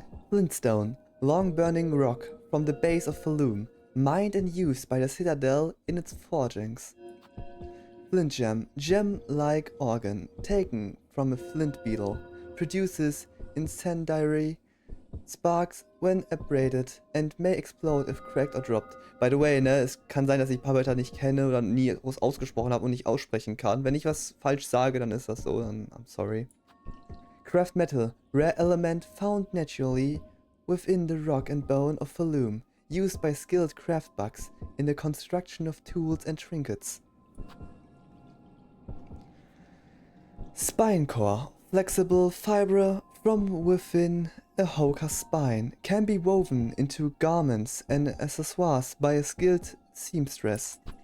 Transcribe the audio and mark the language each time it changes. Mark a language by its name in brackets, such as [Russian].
[English] Flintstone, long burning rock from the base of Falloon, mined and used by the Citadel in its forgings. Flint gem-like organ, taken from a flint beetle, produces incendiary sparks when abraded and may explode if cracked or dropped. [German] By the way, ne, es kann sein, dass ich ein paar Wörter nicht kenne oder nie groß ausgesprochen habe und nicht aussprechen kann. Wenn ich was falsch sage, dann ist das so, dann [English] I'm sorry. Craft metal, rare element found naturally within the rock and bone of Falloon, used by skilled craft bugs in the construction of tools and trinkets. Spine core, flexible fiber from within a hoka's spine, can be woven into garments and accessoires by a skilled seamstress.